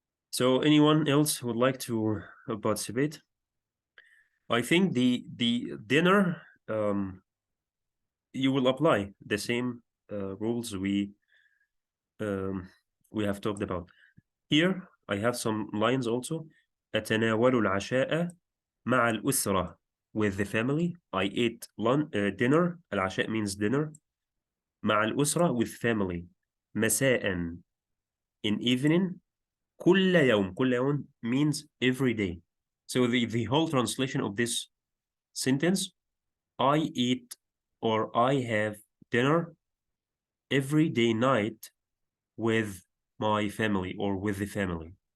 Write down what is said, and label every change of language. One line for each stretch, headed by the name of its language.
English: So anyone else would like to participate? I think the dinner you will apply the same rules we have talked about. Here I have some lines also.
Arabic: أتناول العشاء مع الأسرة
English: with the family. I ate dinner. العشاء means dinner.
Arabic: مع الأسرة
English: with family. مساء in evening.
Arabic: كل يوم. كل يوم
English: means every day. So the whole translation of this sentence, I eat or I have dinner every day night with my family or with the family.